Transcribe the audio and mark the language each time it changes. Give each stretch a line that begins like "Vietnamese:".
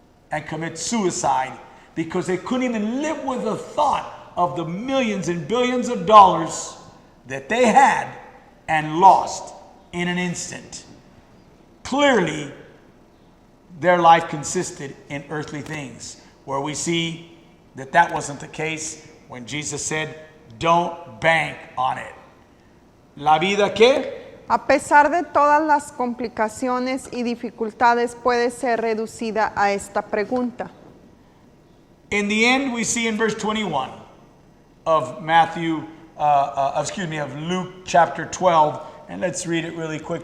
English: and commit suicide because they couldn't even live with the thought of the millions and billions of dollars that they had and lost in an instant. Clearly, their life consisted in earthly things, where we see that wasn't the case when Jesus said, don't bank on it.
Spanish: La vida ¿qué? A pesar de todas las complicaciones y dificultades, puede ser reducida a esta pregunta.
English: In the end, we see in verse 21 of of Luke chapter 12, and let's read it really quick.